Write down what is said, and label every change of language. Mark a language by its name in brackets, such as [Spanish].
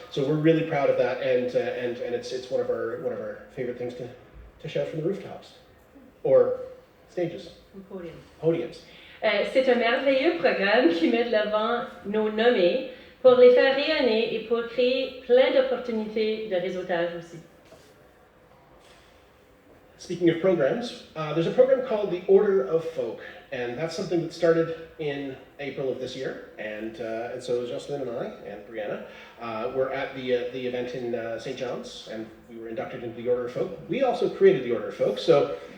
[English] So we're really proud of that, and it's one of our favorite things to shout from the rooftops or stages. Podiums. [French] C'est un merveilleux programme qui met de l'avant nos nommés pour les faire rayonner et pour créer plein d'opportunités de réseautage aussi. [English] Speaking of programs, there's a program called the Order of Folk, and that's something that started in April of this year. And so Jocelyne and I and Brianna were at the event in St. John's, and we were inducted into the Order of Folk. We also created the Order of Folk, so.